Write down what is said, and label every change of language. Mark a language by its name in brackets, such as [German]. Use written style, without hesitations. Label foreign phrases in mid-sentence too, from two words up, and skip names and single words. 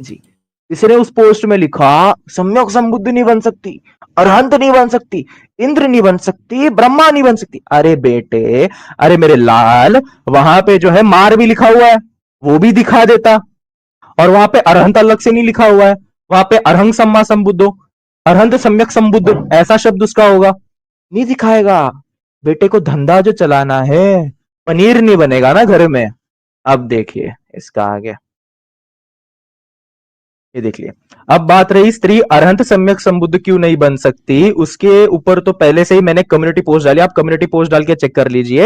[Hindi] जी, इसने उस पोस्ट में लिखा सम्यक संबुद्ध नहीं बन सकती, अरहंत नहीं बन सकती, इंद्र नहीं बन सकती, ब्रह्मा नहीं बन सकती। अरे बेटे, अरे मेरे लाल, वहां पे जो है मार भी लिखा हुआ है, वो भी दिखा देता। और वहां पे अरहंत अलग से नहीं लिखा हुआ है, वहां पे [Pali] अरहंग सम्मा संबुद्धो, [Hindi] अरहंत सम्यक संबुद्ध ऐसा शब्द उसका होगा, नहीं दिखाएगा। बेटे को धंधा जो चलाना है, पनीर नहीं बनेगा ना घर में। अब देखिए इसका आगे, ये देख लिए। अब बात रही स्त्री अरहंत सम्यक संबुद्ध क्यों नहीं बन सकती, उसके ऊपर तो पहले से ही मैंने [English] community post [Hindi] डाली, आप [English] community post [Hindi] डाल के चेक कर लीजिए।